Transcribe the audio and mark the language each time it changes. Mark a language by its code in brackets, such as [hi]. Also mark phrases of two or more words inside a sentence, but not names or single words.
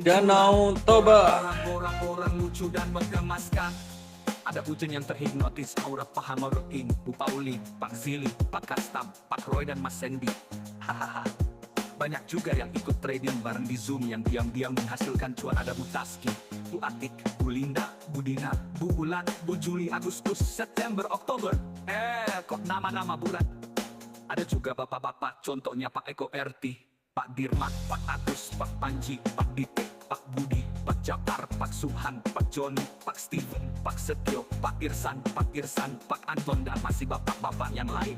[id] Danau Toba. Orang-orang lucu dan menggemaskan. Ada bujan yang terhipnotis, aura Pak Hamarudin, Bu Pauli, Pak Zili, Pak Kastam, Pak Roy dan Mas Sandy. Hahaha. Banyak juga yang ikut trading bareng di Zoom yang diam-diam menghasilkan cuan. Ada Bu Taski, Bu Atik, Bu Linda, Bu Dina, Bu Ulan, Bu Juli, Agustus, September, Oktober. Kok nama-nama bulat. Ada juga bapak-bapak, contohnya Pak Eko RT, Pak Dirmat, Pak Agus, Pak Panji, Pak Ditik, Pak Budi, Pak Jakar, Pak Subhan, Pak Joni, Pak Steven, Pak Setio, Pak Irsan, Pak Anton, dan masih bapak-bapak yang lain.